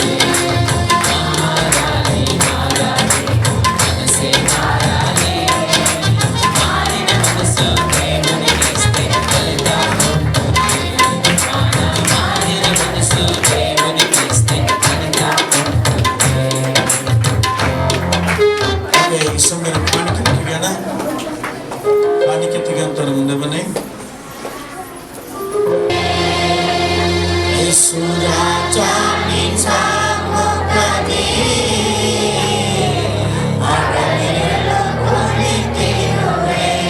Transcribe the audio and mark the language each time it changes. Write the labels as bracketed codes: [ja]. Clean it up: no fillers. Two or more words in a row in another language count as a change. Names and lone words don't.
[te] మారాలి మారాలి మనసే మారాలి. మారిన మనసు దేవునికిస్తే ఫలితం ఉంటుంది. మారిన మనసు దేవునికిస్తే ఫలితం ఉంటుంది. [kn] ಓಕೆ, ಈ ಸಮಯ ಕಾಣಿಕೆ ತೆಗೆಯೋಣ. ಕಾಣಿಕೆ ತೆಗೆಯುವಂತರ ಮುಂದೆ ಬನ್ನಿ. ಯೇಸು ರಾಜ ನಿಜಾಮುಖನೇ, ಅಡಗಿರಲು ಕುಳಿತಿರುವೆ.